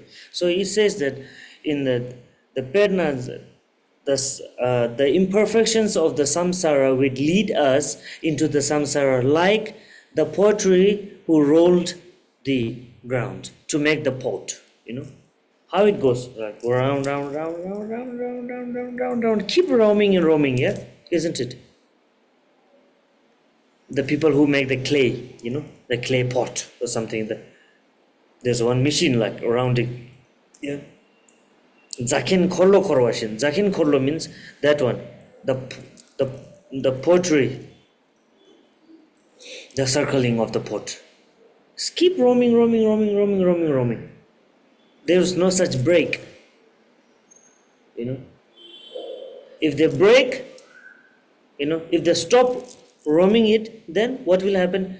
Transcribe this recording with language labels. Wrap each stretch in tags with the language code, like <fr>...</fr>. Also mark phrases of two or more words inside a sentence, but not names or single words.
<en>So he says that in the Pernas, the imperfections of the samsara would lead us into the samsara, like the pottery who rolled the ground to make the pot, how it goes, like round, round, round, round, round, round, round, round, round, round, keep roaming and roaming, yeah, isn't it? The people who make the clay, the clay pot or something, there's one machine like around it, yeah. Zakin kollo korwashin. Zakin kollo means that one, the the the pottery, the circling of the pot. Just keep roaming, roaming, roaming, roaming, roaming, roaming. There's no such break, you know. If they break, if they stop roaming it, then what will happen?</en>